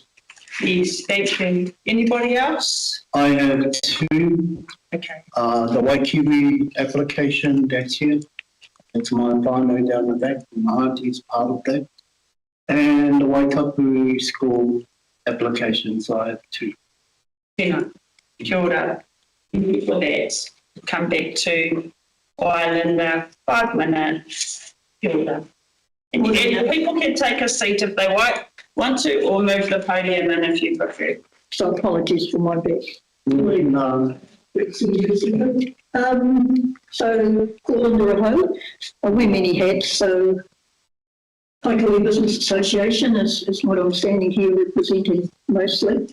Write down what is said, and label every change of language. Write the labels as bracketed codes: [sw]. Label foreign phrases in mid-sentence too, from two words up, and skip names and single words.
[en] Yes, thank you. Anybody else? I have two. Okay. The Waikiwi application, that's here. It's my whānau down the back. My auntie's part of that. And the Waikapu school applications, I have two. [mi] Kia ora. [en] Thank you for that. Come back to Ireland, 5 minutes. [mi] Kia ora. [en] And people can take a seat if they want to, or move the podium in if you prefer. So apologies for my back. No. So call under a hoe. I wear many hats, so Kaikohe Business Association is what I'm standing here representing mostly.